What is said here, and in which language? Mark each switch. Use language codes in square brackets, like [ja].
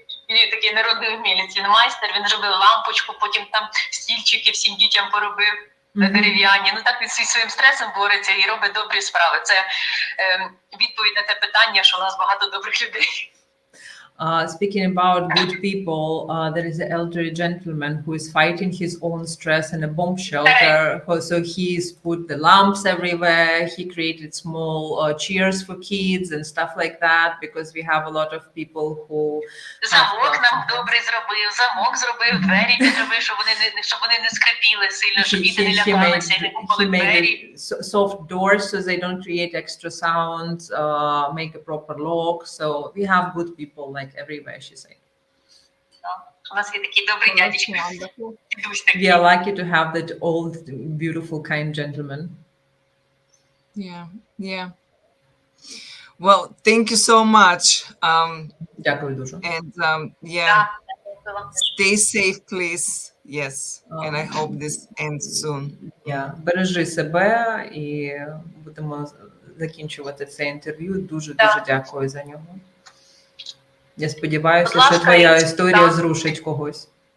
[uk] Він такий народний вмілець, він майстер, він зробив лампочку, потім там стільчики всім дітям поробив дерев'яні. Ну так він зі своїм стресом бореться і робить добрі справи. Це відповідь на те питання, що у нас багато добрих людей. [en] Speaking about good people, there is an elderly gentleman who is fighting his own stress in a bomb shelter. So he's put the lamps everywhere. He created small chairs for kids and stuff like that, because we have a lot of people who [uk] замок нам добре зробив, замок зробив, двері зробив, щоб вони не скрипіли сильно, щоб діти не лякалися, не купили двері. [en] Soft doors so they don't create extra sounds, make a proper lock. So we have good people like everywhere, she said. [uk] У нас є такі добрі дядечки. [en] We are lucky to have that old, beautiful, kind gentleman. Yeah, yeah. Well, thank you so much. [uk] Дякую дуже. [en] And yeah, stay safe, please. Yes, and I hope this ends soon. Yeah. [uk] Бережи себе, і будемо закінчувати це інтерв'ю. Дуже дякую за нього. Я сподіваюся, що твоя історія зрушить когось.